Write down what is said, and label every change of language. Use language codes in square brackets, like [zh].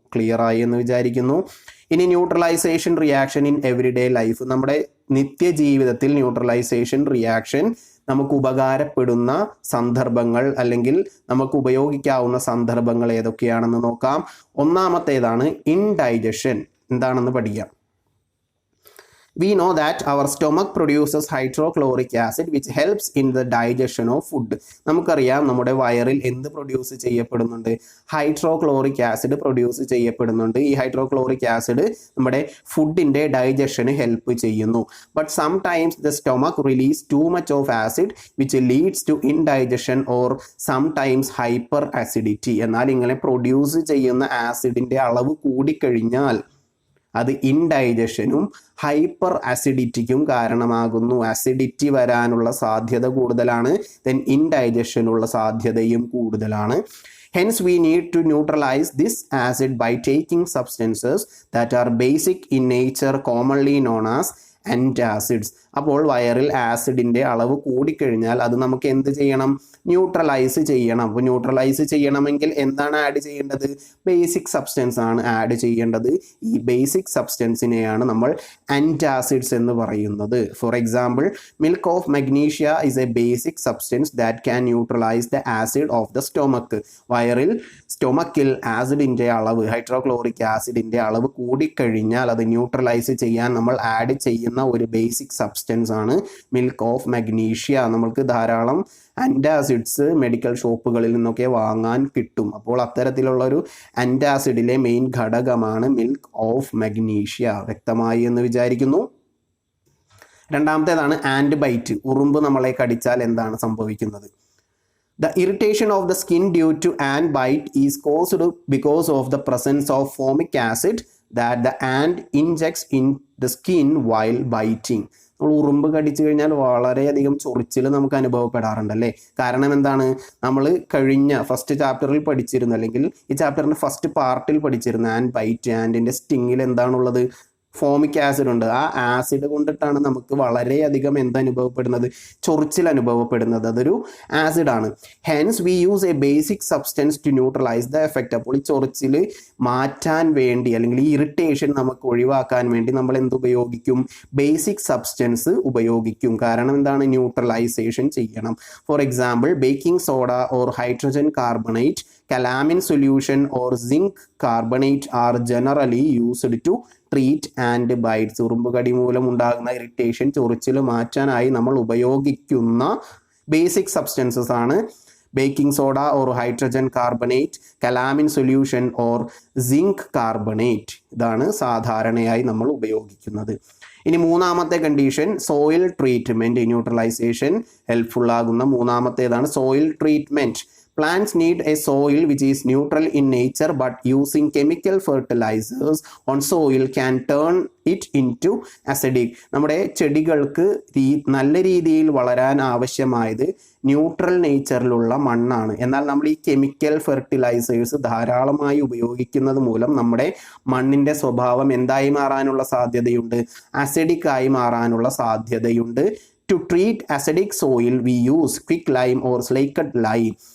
[ml] Clear ആയി എന്ന് വിചാരിക്കുന്നു. ഇനി neutralisation reaction in everyday life, നമ്മുടെ നിത്യജീവിതത്തിൽ ന്യൂട്രലൈസേഷൻ റിയാക്ഷൻ നമുക്ക് ഉപകാരപ്പെടുന്ന സന്ദർഭങ്ങൾ അല്ലെങ്കിൽ നമുക്ക് ഉപയോഗിക്കാവുന്ന സന്ദർഭങ്ങൾ ഏതൊക്കെയാണെന്ന് നോക്കാം. ഒന്നാമത്തേതാണ് ഇൻഡൈജഷൻ. എന്താണെന്ന് പഠിക്കാം. [en] We know that our stomach produces hydrochloric acid which helps in the digestion of food. [ml] നമുക്കറിയാം നമ്മുടെ വയറിൽ എന്ത് പ്രൊഡ്യൂസ് ചെയ്യപ്പെടുന്നുണ്ട്, ഹൈഡ്രോക്ലോറിക് ആസിഡ് പ്രൊഡ്യൂസ് ചെയ്യപ്പെടുന്നുണ്ട്. ഈ ഹൈഡ്രോക്ലോറിക് ആസിഡ് നമ്മുടെ ഫുഡിൻ്റെ ഡൈജഷന് ഹെൽപ്പ് ചെയ്യുന്നു. [en] But sometimes the stomach release too much of acid which leads to indigestion or sometimes hyper acidity. [ml] എന്നാൽ ഇങ്ങനെ പ്രൊഡ്യൂസ് ചെയ്യുന്ന ആസിഡിൻ്റെ അളവ് കൂടിക്കഴിഞ്ഞാൽ അത് ഇൻഡൈജഷനും ഹൈപ്പർ ആസിഡിറ്റിക്കും കാരണമാകുന്നു. ആസിഡിറ്റി വരാനുള്ള സാധ്യത കൂടുതലാണ്, ദെൻ ഇൻഡൈജഷനുള്ള സാധ്യതയും കൂടുതലാണ്. [en] Hence we need to neutralize this acid by taking substances that are basic in nature, commonly known as antacids. [ml] അപ്പോൾ വയറിൽ ആസിഡിൻ്റെ അളവ് കൂടിക്കഴിഞ്ഞാൽ അത് നമുക്ക് എന്ത് ചെയ്യണം, ന്യൂട്രലൈസ് ചെയ്യണം. അപ്പോൾ ന്യൂട്രലൈസ് ചെയ്യണമെങ്കിൽ എന്താണ് ആഡ് ചെയ്യേണ്ടത്, ബേസിക് സബ്സ്റ്റൻസ് ആണ് ആഡ് ചെയ്യേണ്ടത്. ഈ ബേസിക് സബ്സ്റ്റൻസിനെയാണ് നമ്മൾ ആൻറ്റാസിഡ്സ് എന്ന് പറയുന്നത്. [en] For example, milk of magnesia is a basic substance that can neutralise the acid of the stomach. [ml] വയറിൽ സ്റ്റൊമക്കിൽ ആസിഡിൻ്റെ അളവ്, ഹൈഡ്രോക്ലോറിക് ആസിഡിൻ്റെ അളവ് കൂടിക്കഴിഞ്ഞാൽ അത് ന്യൂട്രലൈസ് ചെയ്യാൻ നമ്മൾ ആഡ് ചെയ്യുന്ന ഒരു ബേസിക് സബ്സ്റ്റൻസ് ആണ് മിൽക്ക് ഓഫ് മഗ്നീഷ്യ. നമ്മൾക്ക് ധാരാളം ആൻറ്റാസിഡ്സ് മെഡിക്കൽ ഷോപ്പുകളിൽ നിന്നൊക്കെ വാങ്ങാൻ കിട്ടും. അപ്പോൾ അത്തരത്തിലുള്ള ഒരു ആൻറ്റാസിഡിലെ മെയിൻ ഘടകമാണ് മിൽക്ക് ഓഫ് മഗ്നീഷ്യ. വ്യക്തമായി എന്ന് വിചാരിക്കുന്നു. രണ്ടാമത്തേതാണ് ആൻഡ് ബൈറ്റ്. ഉറുമ്പ് നമ്മളെ കടിച്ചാൽ എന്താണ് സംഭവിക്കുന്നത്? [en] The irritation of the skin due to ant bite is caused because of the presence of formic acid that the ant injects in the skin while biting. [ml] നമ്മൾ ഉറുമ്പ് കടിച്ചു കഴിഞ്ഞാൽ വളരെയധികം ചൊറിച്ചിൽ നമുക്ക് അനുഭവപ്പെടാറുണ്ടല്ലേ. കാരണം എന്താണ്, നമ്മൾ കഴിഞ്ഞ ഫസ്റ്റ് ചാപ്റ്ററിൽ പഠിച്ചിരുന്നു, അല്ലെങ്കിൽ ഈ ചാപ്റ്ററിൻ്റെ ഫസ്റ്റ് പാർട്ടിൽ പഠിച്ചിരുന്നു ആൻഡ് ബൈറ്റ്. ആൻറ്റിൻ്റെ സ്റ്റിങ്ങിൽ എന്താണുള്ളത്, ഫോമിക് ആസിഡ് ഉണ്ട്. ആ ആസിഡ് കൊണ്ടിട്ടാണ് നമുക്ക് വളരെയധികം എന്തനുഭവപ്പെടുന്നത്, ചൊറിച്ചിൽ അനുഭവപ്പെടുന്നത്. അതൊരു ആസിഡാണ്. [en] Hence we use a basic substance to neutralise the effect. [ml] അപ്പോൾ ഈ ചൊറിച്ചിൽ മാറ്റാൻ വേണ്ടി അല്ലെങ്കിൽ ഈ ഇറിറ്റേഷൻ നമുക്ക് ഒഴിവാക്കാൻ വേണ്ടി നമ്മൾ എന്ത് ഉപയോഗിക്കും, ബേസിക് സബ്സ്റ്റൻസ് ഉപയോഗിക്കും. കാരണം എന്താണ്, ന്യൂട്രലൈസേഷൻ ചെയ്യണം. For example, baking soda or hydrogen carbonate, calamine solution or zinc carbonate are generally used to treat and bites. ഉറുമ്പ് കടി മൂലം ഉണ്ടാകുന്ന ഇറിറ്റേഷൻ, ചൊറിച്ചിൽ മാറ്റാനായി നമ്മൾ ഉപയോഗിക്കുന്ന ബേസിക് സബ്സ്റ്റൻസസ് ആണ് baking soda or hydrogen carbonate, calamine solution or zinc carbonate. ഇതാണ് സാധാരണയായി നമ്മൾ ഉപയോഗിക്കുന്നത്. ഇനി മൂന്നാമത്തെ condition, soil treatment. Neutralisation helpful ആകുന്ന മൂന്നാമത്തേതാണ് soil treatment. [en] Plants need a soil which is neutral in nature, but using chemical fertilizers on soil can turn it into acidic. [ml] നമ്മുടെ ചെടികൾക്ക് നല്ല രീതിയിൽ വളരാൻ ആവശ്യമായത് ന്യൂട്രൽ നേച്ചറിലുള്ള മണ്ണാണ്. എന്നാൽ നമ്മൾ ഈ കെമിക്കൽ ഫെർട്ടിലൈസേഴ്സ് ധാരാളമായി ഉപയോഗിക്കുന്നത് മൂലം നമ്മുടെ മണ്ണിന്റെ സ്വഭാവം എന്തായി മാറാനുള്ള സാധ്യതയുണ്ട്? അസിഡിക് ആയി മാറാനുള്ള സാധ്യതയുണ്ട്. [en] To treat acidic soil we use quicklime or slaked lime.